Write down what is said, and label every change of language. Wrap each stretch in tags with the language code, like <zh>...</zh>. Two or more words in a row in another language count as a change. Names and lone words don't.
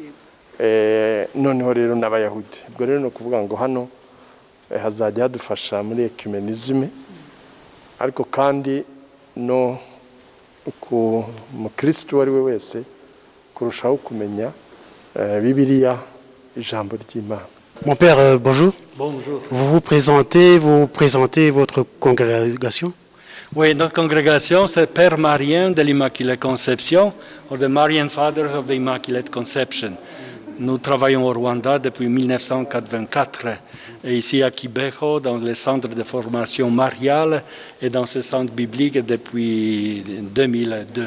<rw>Noneho rero n'abayahudi, ubwo rero ni ukuvuga ngo hano hazajya hadufasha muri ecumenisme, ariko kandi no ku mukristo wari we wese kurushaho kumenya Bibiliya, ijambo ry'Imana.</rw> <fr>Mon père, bonjour. Bonjour. Vous présentez votre congrégation? Oui, notre congrégation, c'est Père Marien de l'Immaculée Conception, ou the Marian Fathers of the Immaculate Conception. Nous travaillons au Rwanda depuis 1984, et ici à Kibeho, dans le centre de formation mariale, et dans ce centre biblique depuis 2002.</fr>